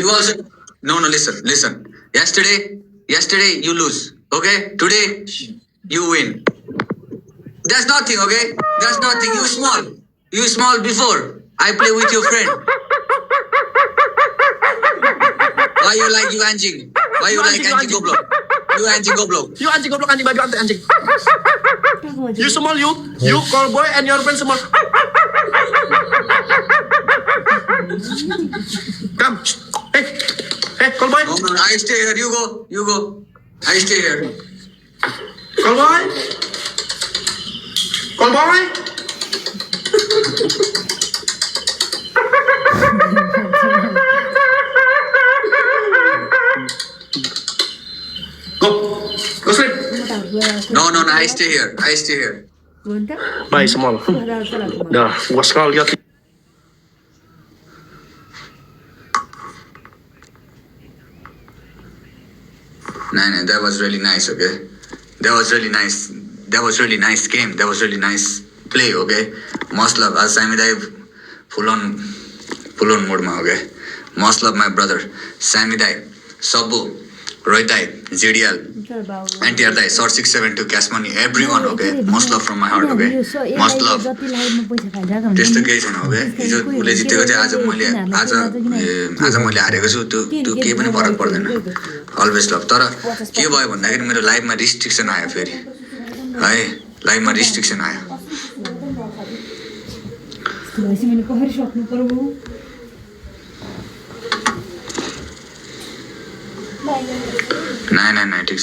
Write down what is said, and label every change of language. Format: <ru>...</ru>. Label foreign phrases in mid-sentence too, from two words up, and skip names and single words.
<en>You also. No, listen. Yesterday you lose. Okay? Today you win. That's nothing, okay? That's nothing. You small before. I play with your friend. Why you like you anjing? Why you like anjing goblok? You anjing goblok. You anjing goblok anjing babi anjing anjing. You small you call boy and your friend small. Come. Hey, call boy. No, I stay here. You go. I stay here. Call boy. Go sleep. No, I stay here. Bye small.</en> <id>Dah, gua sekali lihat.</id> <en>No, that was really nice, okay? That was really nice game. That was really nice play, okay? Most love. As Sami Dai full on mode ma, okay? Most love my brother. Sami Dai, Sabu, Roy Dai, ZDL, NTR Dai, Sort 672, Cash Money, everyone, okay? Most love from my heart, okay? Most love.</en> <ne>त्यस्तो केही छैन, okay? हिजो उसले जितेको थियो, आज मैले हारेको छु, त्यो केही पनि फरक पर्दैन.</ne> <en>always love.</en> <ne>तर के भयो भन्दाखेरि मेरो लाइफमा रिस्ट्रिक्सन आयो फेरि है. लाइफमा रिस्ट्रिक्सन आयो. नाइ ठिक छ.</ne>